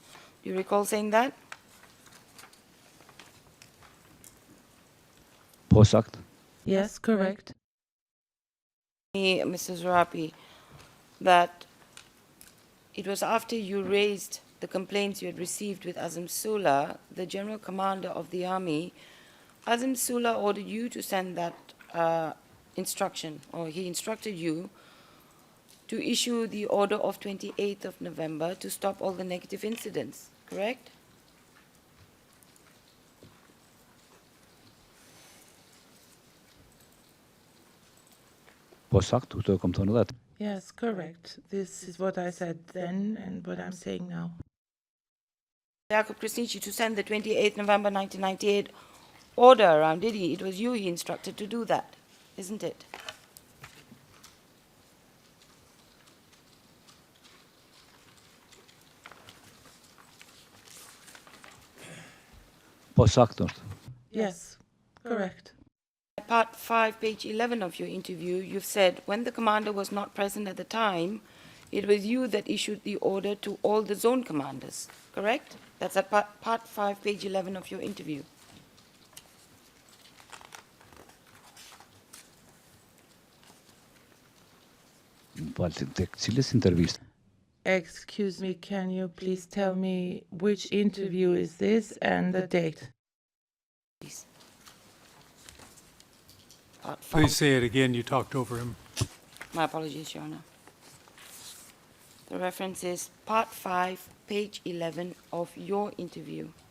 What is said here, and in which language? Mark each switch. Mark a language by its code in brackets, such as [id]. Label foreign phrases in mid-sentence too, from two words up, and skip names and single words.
[en] Do you recall saying that? [sq] Po saktë? [en] Yes, correct. Mrs. Rapi, that it was after you raised the complaints you had received with Azim Sula, the general commander of the army. Azim Sula ordered you to send that instruction, or he instructed you to issue the order of 28th of November to stop all the negative incidents, correct? [sq] Po saktë, këto e kam thënë edhe. [en] Yes, correct. This is what I said then and what I'm saying now. Jakob Krasniqi to send the 28th November 1998 order around, did he? It was you he instructed to do that, isn't it? [sq] Po saktë është. [en] Yes, correct. Part 5, page 11 of your interview, you've said, when the commander was not present at the time, it was you that issued the order to all the zone commanders, correct? That's at part 5, page 11 of your interview. [sq] Po tek cilës intervistë? [en] Excuse me, can you please tell me which interview is this and the date? Please. Part 5. Please say it again, you talked over him. My apologies, Your Honor. The reference is part 5, page 11 of your interview.